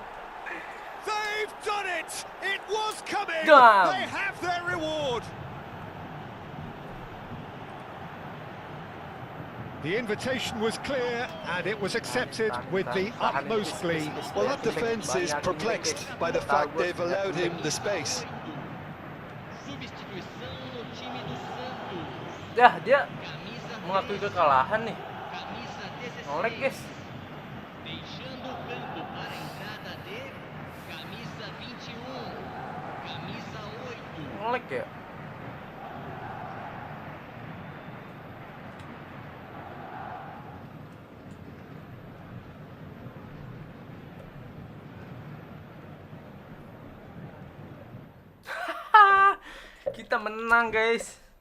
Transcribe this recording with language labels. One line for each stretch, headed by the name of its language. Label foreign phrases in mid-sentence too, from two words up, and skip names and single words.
English: They've done it! It was coming! Damn. They have their reward! The invitation was clear and it was accepted with the utmost glee. Well, that defence is perplexed by the fact they've allowed him the space.
Portuguese: Substituição no time do Santos.
Indonesian: Dah, dia
Portuguese: Camisa
Indonesian: mengakui kekalahan nih.
Portuguese: Camisa 16.
Indonesian: Nolek, guys.
Portuguese: Deixando o campo para a entrada de camisa 21. Camisa 8.
Indonesian: Nolek ya. Kita menang, guys.